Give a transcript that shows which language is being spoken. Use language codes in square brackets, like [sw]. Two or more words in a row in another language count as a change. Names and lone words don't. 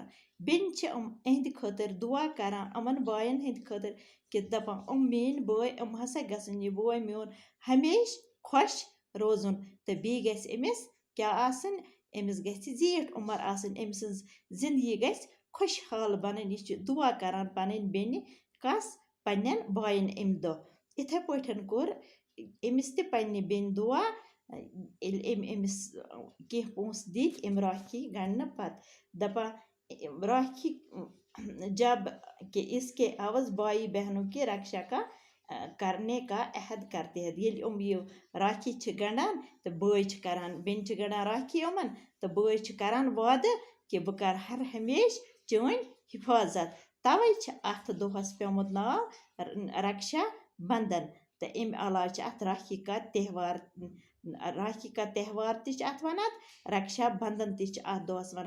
[ks] بیٚنہِ چھِ یِہنٛدِ خٲطرٕ دُعا کَران یِمن بایَن ہٕنٛدِ خٲطرٕ کہِ دَپان میٛٲنۍ بٲے ہسا گژھن یہِ بوے میون ہمیشہِ خۄش روزُن تہٕ بیٚیہِ گژھِ أمِس کیٛاہ آسٕنۍ أمِس گژھِ زیٖٹھ عُمر آسٕنۍ، أمۍ سٕنٛز زندگی گژھِ خۄشحال بَنٕنۍ۔ یہِ چھِ دُعا کَران پنٕنۍ بیٚنہِ کَس پنٛنٮ۪ن بایَن امہِ دۄہ۔ یِتھَے پٲٹھۍ کوٚر أمِس تہِ پنٛنہِ بیٚنہِ دُعا ییٚلہِ أمۍ أمِس کینٛہہ پونٛسہٕ دِتۍ امہِ راکھی گنٛڈنہٕ پتہٕ، دَپان راکھی [ur] جب کہ اس کے عوض بھائی بہنوں کی رکشا کا کرنے کا عہد کرتے ہیں۔ [ks] ییٚلہِ یہ راکھی چھِ گنٛڈان تہٕ بٲے چھِ کران بیٚنہِ چھِ گنٛڈان راکھی یِمن تہٕ بٲے چھِ کران وعدٕ کہِ بہٕ کرٕ ہر ہمیشہِ چٲنۍ حفاظت، تَوَے چھِ اَتھ دۄہَس پیوٚمُت ناو رکشا بندھن۔ تہٕ امہِ علاوٕ چھِ اَتھ [ur] راکھی کا تہوار [ks] تہِ چھِ اَتھ وَنان، رکشا بندھن تہِ چھِ اَتھ دۄہَس وَنان۔